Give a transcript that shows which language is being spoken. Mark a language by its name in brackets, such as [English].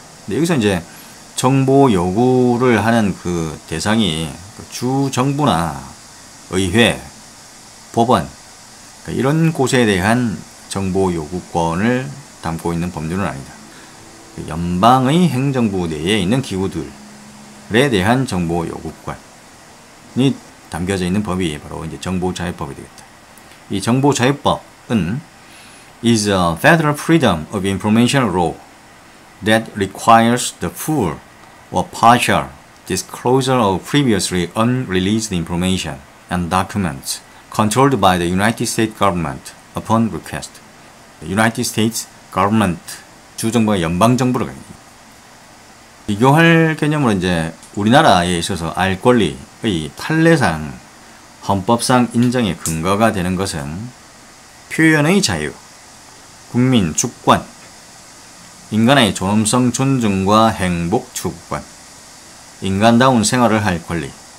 [Korean] 근데 여기서 이제 정보 요구를 하는 그 대상이 주 정부나 의회, 법원, 그러니까 이런 곳에 대한 정보 요구권을 담고 있는 법률은 아니다. 연방의 행정부 내에 있는 기구들에 대한 정보 요구권이 담겨져 있는 법이 바로 이제 정보자유법이 되겠다. 이 정보자유법은 [English] is a federal freedom of information law that requires the full or partial disclosure of previously unreleased information and documents controlled by the United States government upon request. [Korean] United States government, 주정부가 연방정부로 비교할 개념으로 이제 우리나라에 있어서 알 권리의 판례상 헌법상 인정의 근거가 되는 것은 표현의 자유, 국민 주권, 인간의 존엄성 존중과 행복 추구권, 인간다운 생활을 할 권리.